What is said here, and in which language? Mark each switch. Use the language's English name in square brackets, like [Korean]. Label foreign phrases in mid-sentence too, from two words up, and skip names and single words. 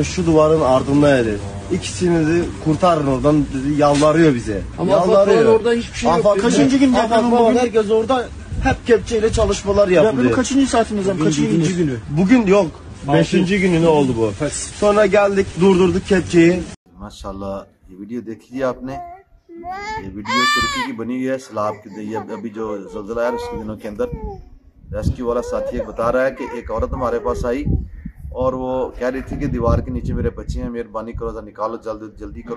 [Turkish] Şu duvarın ardında dedi. İkisini dedi kurtarın oradan dedi. Yalvarıyor bize. Ama yalvarıyor. orada hiçbir şey yok. Afak kaçıncı gün var? Herkes orada hep kepçeyle çalışmalar yapılıyor. Depremin kaçıncı saatimiz? Kaçıncı günü? Bugün yok. 5. günü ne oldu bu? Sonra geldik durdurduk kepçeyi. [Urdu] ماشاءاللہ یہ ویڈیو دیکھی آپ نے۔ یہ ویڈیو ترکی کی بنی ہوئی ہے سیلاب کے ابھی جو زلزلہ ہے اس کے دنوں کے اندر ریسکیو والا ساتھی بتا رہا ہے کہ ایک عورت ہمارے پاس آئی اور وہ کہہ رہی تھی کہ دیوار کے نیچے میرے بچے ہیں، مہربانی کرو ذرا نکالو، جلدی کرو.